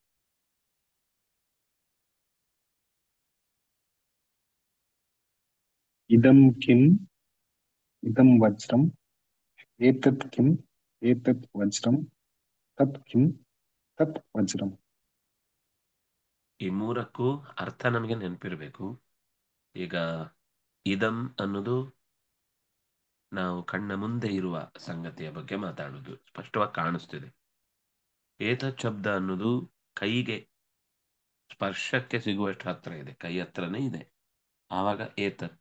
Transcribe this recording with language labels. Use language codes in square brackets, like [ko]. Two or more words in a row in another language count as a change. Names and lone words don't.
[sa] इदं किम् इदं वज्रम् एतत् किम् एतत् वज्रं तत् किम् तत् वज्रम्. [kn] ಈ ಮೂರಕ್ಕೂ ಅರ್ಥ ನಮಗೆ ನೆನಪಿರಬೇಕು. ಈಗ ಇದಂ ಅನ್ನೋದು ನಾವು ಕಣ್ಣ ಮುಂದೆ ಇರುವ ಸಂಗತಿಯ ಬಗ್ಗೆ ಮಾತಾಡೋದು, ಸ್ಪಷ್ಟವಾಗಿ ಕಾಣಿಸ್ತಿದೆ. ಏತತ್ ಶಬ್ದ ಅನ್ನೋದು ಕೈಗೆ ಸ್ಪರ್ಶಕ್ಕೆ ಸಿಗುವಷ್ಟು ಹತ್ರ ಇದೆ, ಕೈ ಹತ್ರನೇ ಇದೆ, ಆವಾಗ ಏತತ್.